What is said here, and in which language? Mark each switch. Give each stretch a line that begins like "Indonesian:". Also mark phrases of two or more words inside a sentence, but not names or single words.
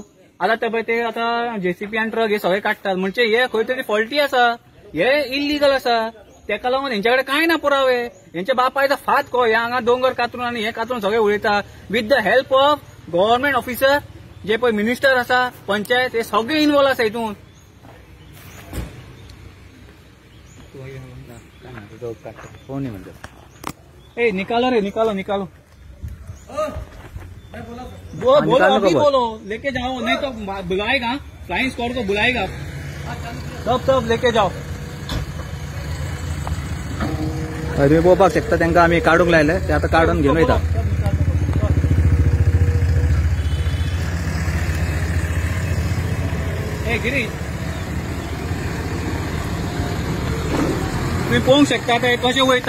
Konkani: आतां ते पळय ते आतां JCB आनी ट्रक हे सगळे काडटात म्हणजे हे खंय तरी फॉल्टी आसा, हे इल्लीगल आसा. तेका लागून हेंच्या कडेन कांय ना पुरावे. हेंच्या बापायचो फात को हे हांगा दोंगर कातरून आनी हे कातरून सगळे उडयता
English: with the help of government officer
Konkani: जे पळय मिनिस्टर आसा, पंचायत हे सगळे इन्वॉल्व आसा हितून.
Hindi: ए निकालो रे निकालो निकालो. बोलो अभी बोलो, लेके जाओ नहीं तो बुलाएगा फ्लाइंग स्क्वाड को बुलाएगा. सब लेके जाओ.
Konkani: तुम्ही पळोवपाक शकता तांकां आमी काडूंक लायले, ते आतां काडून घेवन वयता. ए गिरीश तुम्ही पळोवंक शकता ते कशें वयता.